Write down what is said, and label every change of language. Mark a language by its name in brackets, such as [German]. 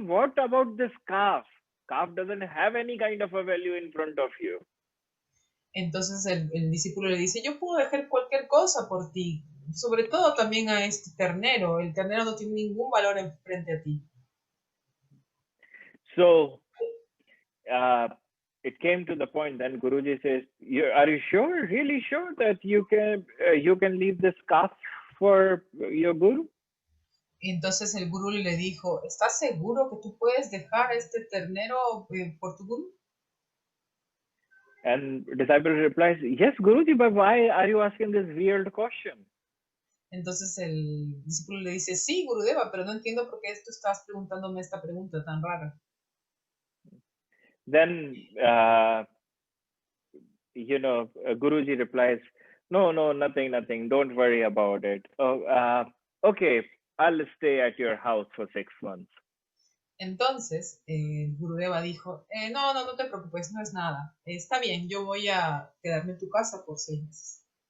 [English] What about this calf? Calf doesn't have any kind of a value in front of you. [Spanish] Entonces el discípulo le dice, yo puedo dejar cualquier cosa por ti, sobre todo también a este ternero. El ternero no tiene ningún valor en frente a ti. [English] So it came to the point then Guruji says, are you sure, really sure that you can leave this calf for your guru? [Spanish] Entonces el guru le dijo, ¿estás seguro que tú puedes dejar a este ternero por tu guru? [English] And disciple replies, yes, Guruji, but why are you asking this weird question? [Spanish] Entonces el discípulo le dice, sí, Gurudeva, pero no entiendo por qué tú estás preguntándome esta pregunta tan rara. [English] Then, Guruji replies, no, nothing. Don't worry about it. Oh, okay, I'll stay at your house for 6 months. [Spanish] Entonces, Gurudeva dijo, no te preocupes, no es nada. Está bien, yo voy a quedarme en tu casa por 6 meses.